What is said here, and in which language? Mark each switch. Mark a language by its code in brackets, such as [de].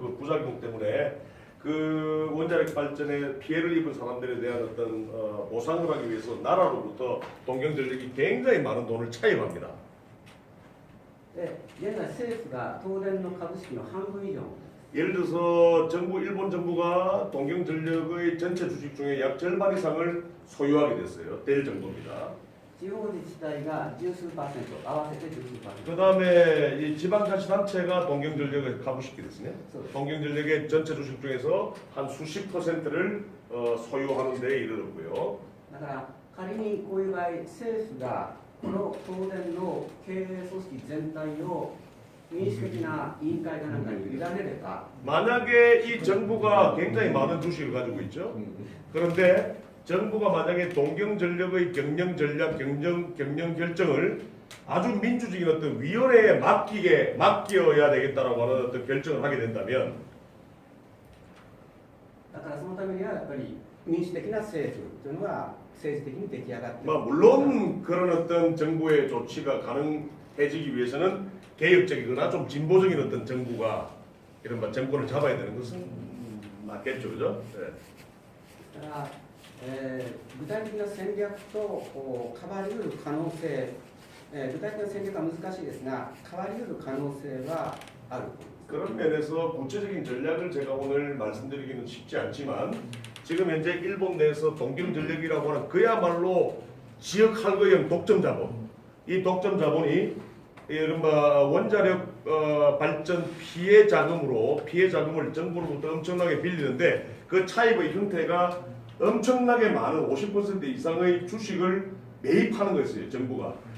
[ko] 그 부작용 때문에 그 원자력 발전에 피해를 입은 사람들에 대한 어떤 보상을 하기 위해서 나라로부터 동경전력이 굉장히 많은 돈을 차입합니다. [ja] で、現在政府が東電の株式の半分以上、 [ko] 예를 들어서 일본 정부가 동경전력의 전체 주식 중에 약 절반 이상을 소유하게 됐어요. 될 정도입니다. [ja] 地方自治体が十数パーセント、合わせて十数パーセント。 [ko] 그 다음에 이 지방자치단체가 동경전력의 [ja] 株式ですね. [ko] 동경전력의 전체 주식 중에서 한 수십 퍼센트를 소유하는 데 이르렀고요. [ja] だから仮にこういう場合、政府がこの東電の経営組織全体を民主的な委員会かなんかに委ねれば、 [ko] 만약에 이 정부가 굉장히 많은 주식을 가지고 있죠. 그런데 정부가 만약에 동경전력의 경영 전략, 경영 결정을 아주 민주적인 어떤 위원회에 맡겨야 되겠다라고 하는 어떤 결정을 하게 된다면, [ja] だからそのためにはやっぱり民主的な政府というのが政治的に出来上がっている。 [ko] 물론 그런 어떤 정부의 조치가 가능해지기 위해서는 개혁적이거나 좀 진보적인 어떤 정부가 이런 정권을 잡아야 되는 것은 맞겠죠, 그죠? 네. [ja] だから具体的な戦略と変わりうる可能性、具体的な戦略は難しいですが、変わりうる可能性はある。 [ko] 그런 면에서 구체적인 전략을 제가 오늘 말씀드리기는 쉽지 않지만, 지금 현재 일본 내에서 동경전력이라고 하는 그야말로 지역 할거형 독점 자본, 이 독점 자본이 이른바 원자력 발전 피해 자금을 정부로부터 엄청나게 빌리는데, 그 차입의 형태가 엄청나게 많은 50% 이상의 주식을 매입하는 거였어요, 정부가.